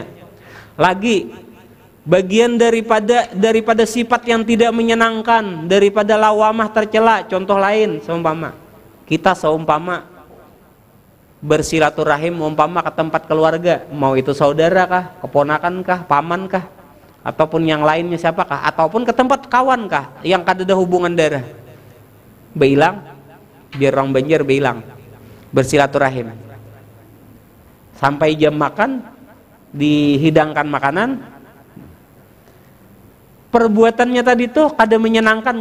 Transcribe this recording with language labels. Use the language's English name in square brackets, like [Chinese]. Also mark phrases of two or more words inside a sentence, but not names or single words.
[Indonesian] Lagi bagian daripada sifat yang tidak menyenangkan, daripada lawamah tercela. Contoh lain, seumpama kita bersilaturahim umpama ke tempat keluarga, mau itu saudara kah, keponakan kah, paman kah, ataupun yang lainnya siapakah, ataupun ke tempat kawan kah yang kada ada hubungan darah, beilang biar orang Banjar beilang bersilaturahim sampai jam makan dihidangkan makanan, perbuatannya tadi tuh kada menyenangkan.